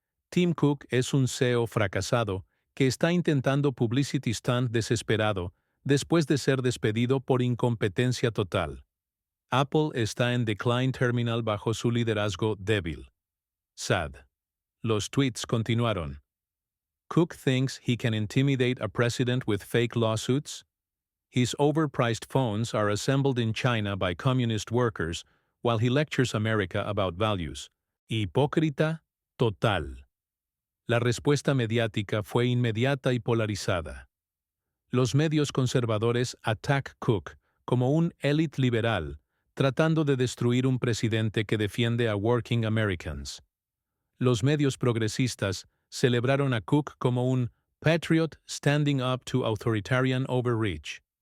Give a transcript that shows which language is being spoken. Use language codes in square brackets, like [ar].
[es] Tim Cook es un CEO fracasado que está intentando [en] publicity stunt [es] desesperado después de ser despedido por incompetencia total. Apple está en [en] decline [es] terminal bajo su liderazgo débil. [en] Sad. [es] Los tweets continuaron. [en] Cook thinks he can intimidate a president with fake lawsuits? His overpriced phones are assembled in China by communist workers while he lectures America about values. [es] Hipócrita total. La respuesta mediática fue inmediata y polarizada. Los medios conservadores [en] attack [es] Cook como un élite liberal, tratando de destruir un presidente que defiende a [en] working Americans. [es] Los medios progresistas celebraron a Cook como un [en] patriot standing up to authoritarian overreach.